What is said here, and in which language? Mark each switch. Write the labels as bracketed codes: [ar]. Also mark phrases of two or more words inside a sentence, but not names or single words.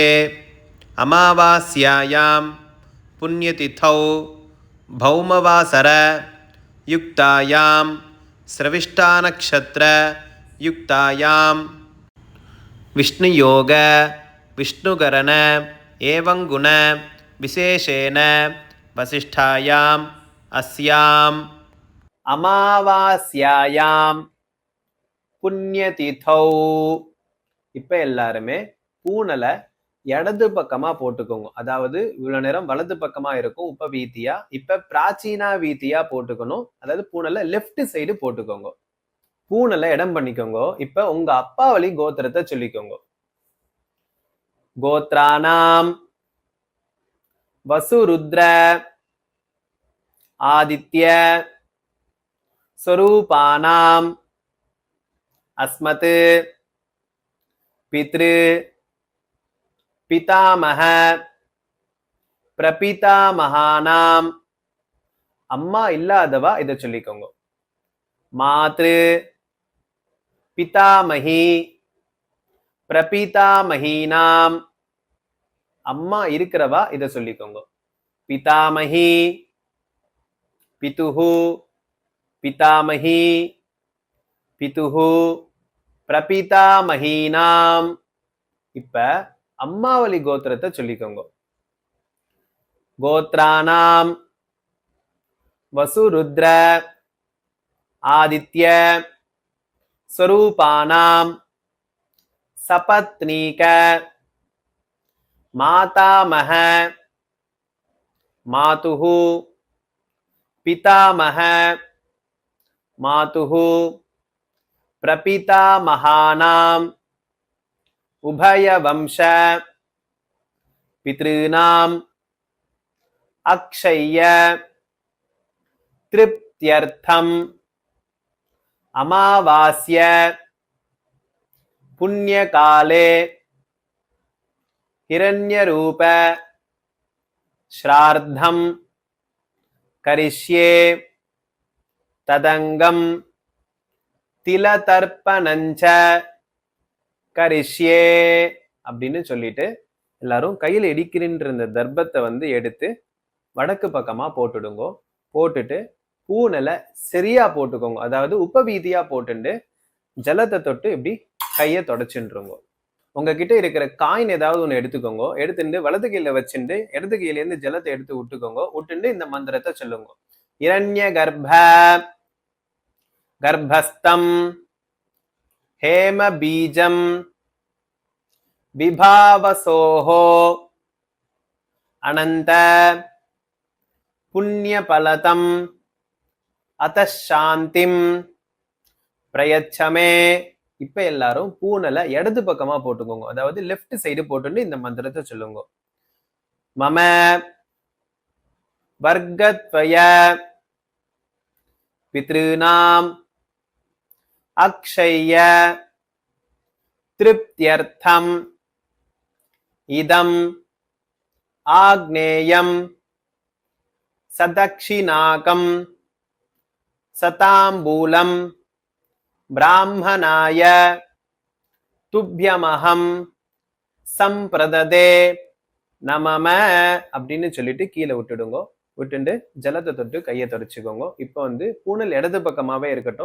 [sa] अमावास्यायां पुण्यतिथौ भौमवासर युक्तायां स्रविष्टानक्षत्र युक्तायां विष्णुयोग विष्णुकरण एवं गुण विशेषेण वसिष्ठायां अस्याम् अमावास्यायां पुण्यतिथौ. [ta] இப்ப எல்லாருமே பூனலை இடது பக்கமா போட்டுக்கோங்க. அதாவது இவ்வளவு நேரம் வலது பக்கமா இருக்கும் உப வீதியா, இப்ப பிராச்சீனா வீதியா போட்டுக்கணும். அதாவது பூனலை லெஃப்ட் சைடு போட்டுக்கோங்க. பூனலை இடம் பண்ணிக்கோங்க. இப்ப உங்க அப்பா வழி கோத்திரத்தை சொல்லிக்கோங்க. [sa] गोत्राणां वसुरुद्र आदित्य स्वरूपानाम् अस्मत् पितृ पितामह प्रपितामहानाम्. [ta] அம்மா இல்லாதவா இதை சொல்லிக்கோங்க. [sa] मातृ पितामही प्रपितामहीनाम्. [ta] அம்மா இருக்கிறவா இதை சொல்லிக்கோங்க. [sa] पितामही पितुः पितामही पितुः प्रपितामहीनाम. [ta] இப்ப அம்மாவளி கோத்திரத்தை சொல்லிக்கோங்க. [sa] गोत्राणां वसुरुद्र आदित्य स्वरूपाणां सपत्नीक मातामह मातुः पितामह मातुः प्रपितामहानाम् उभयवंश पितॄणाम् अक्षय्य तृप्त्यर्थम् अमावास्य पुण्यकाले हिरण्यरूप श्राद्धं करिष्ये तदङ्गं तिलतर्पणञ्च करिष्ये [ta] அப்படின்னு சொல்லிட்டு எல்லாரும் கையில் இடிக்கின்ற இந்த தர்ப்பத்தை எடுத்து வடக்கு பக்கமா போட்டுடுங்க. போட்டுட்டு பூனலை சரியா போட்டுக்கோங்க. அதாவது உபவீதியா போட்டுண்டு ஜலத்தை தொட்டு இப்படி கையை தொடச்சுருங்க. உங்ககிட்ட இருக்கிற காயின் ஏதாவது ஒன்று எடுத்துக்கோங்க. எடுத்துட்டு வலது கையில வச்சுட்டு இடது கையிலேருந்து ஜலத்தை எடுத்து விட்டுக்கோங்க. விட்டுண்டு இந்த மந்திரத்தை சொல்லுங்க. [sa] हिरण्य गर्भ गर्भस्थं हेम बीजं विभावसोः अनंत पुण्यफलतम अतः शांतिम प्रयच्छमे. [ta] இப்ப எல்லாரும் பூனலை இடது பக்கமா போட்டுக்கோங்க. அதாவது லெஃப்ட் சைடு போட்டுட்டு இந்த மந்திரத்தை சொல்லுங்க. [sa] मम वर्गद्वय पितॄणाम् अक्षय्य तृप्त्यर्थम इदम आग्नेयम सदक्षिणाकं सताम्बूलं ब्राह्मणाय तुभ्यमहं सम्प्रददे न मम [ta] அப்படின்னு சொல்லிட்டு கீழே விட்டுடுங்க. விட்டுண்டு ஜலத்தை தொட்டு கையை தொடச்சுக்கோங்க. இப்போ பூனல் இடது பக்கமாவே இருக்கட்டும்.